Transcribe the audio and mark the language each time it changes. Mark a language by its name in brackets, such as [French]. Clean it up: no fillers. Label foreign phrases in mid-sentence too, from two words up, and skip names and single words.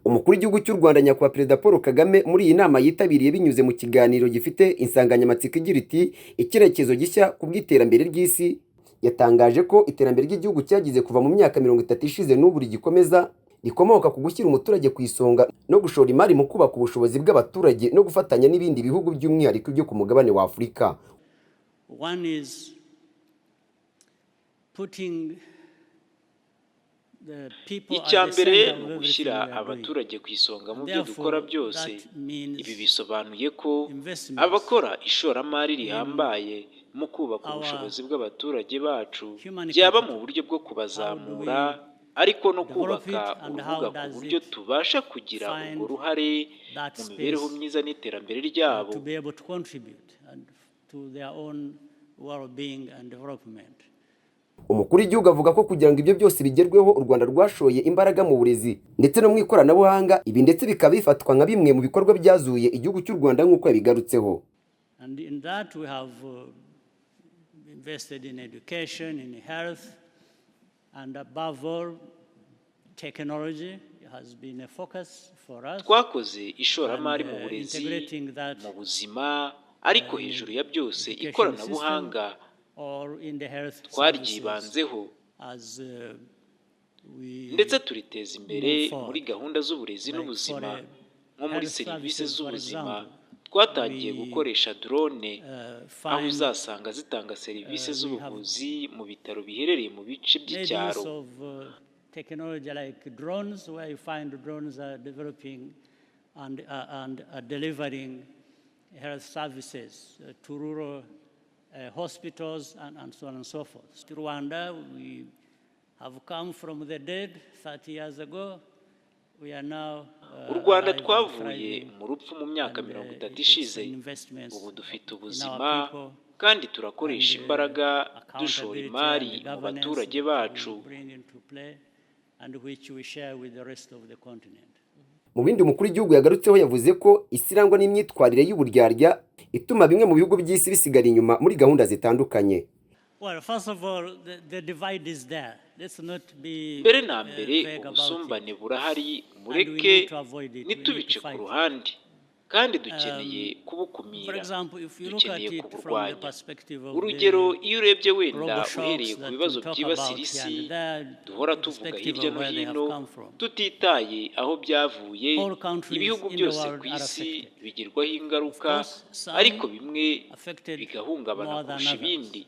[Kinyarwanda] Umukuru w'igihugu cy'u Rwanda nyakubahwa Perezida Paul Kagame muri iyi nama yitabiriye binyuze mu kiganiro gifite insanganyamatsiko igira iti icyerekezo gishya ku bw'iterambere ry'isi, yatangaje ko iterambere ry'igihugu cyagize kuva mu myaka 30 ishize n'ubu rigikomeza rikomoka ku gushyira umuturage ku isonga no gushora imari mu kubaka ubushobozi bw'abaturage no gufatanya n'ibindi bihugu by'umwihariko byo ku mugabane wa Afurika. [English] One is putting [Kinyarwanda] Icyambere mu gushyira abaturage ku isonga mu byo dukora byose. Ibi bisobanuye ko abakora ishoramari rihambaye mu kubaka ubushobozi bw'abaturage bacu byaba mu buryo bwo kubazamura ariko no kubaka urubuga ku buryo tubasha kugira urwo ruhare mu mibereho myiza n'iterambere ryabo. Umukuru w'igihugu avuga ko kugira ngo ibyo byose bigerweho u Rwanda rwashoye imbaraga mu burezi ndetse no mu ikoranabuhanga, ibi ndetse bikaba bifatwa nka bimwe mu bikorwa byazuye igihugu cy'u Rwanda nk'uko yabigarutseho. [English] And in that we have invested in education, in health, and above all technology has been a focus for us. [Kinyarwanda] Twakoze ishoramari mu burezi, mu buzima, ariko hejuru ya byose ikoranabuhanga twaryibanzeho ndetse turiteza imbere muri gahunda z'uburezi n'ubuzima. Nko muri serivisi z'ubuzima twatangiye gukoresha drone, aho uzasanga zitanga serivisi z'ubuvuzi mu bitaro biherereye mu bice by'icyaro. [English] Technology like drones, where you find drones are developing and are delivering health services to rural hospitals and so on and so forth. Rwanda, we have come from the dead 30 years ago. We are now [Kinyarwanda] u Rwanda twavuye mu rupfu mu myaka 30 ishize. Ubu dufite ubuzima kandi turakoresha imbaraga dushora imari mu baturage bacu. Mu bindi umukuru w'igihugu yagarutseho yavuze ko isirangwa n'imyitwarire y'uburyarya ituma bimwe mu bihugu by'isi bisigara inyuma muri gahunda zitandukanye. [English] Well, first of all, the divide is there. Let's not be [Kinyarwanda] mbere na mbere ubusumbane burahari, mureke nitubice ku ruhande kandi dukeneye kubukumira, dukeneye kuburwanya. Urugero, iyo urebye wenda uhereye ku bibazo byibasira isi duhora tuvuga hirya no hino tutitaye aho byavuye, ibihugu byose ku isi bigirwaho ingaruka ariko bimwe bigahungabana kurusha ibindi.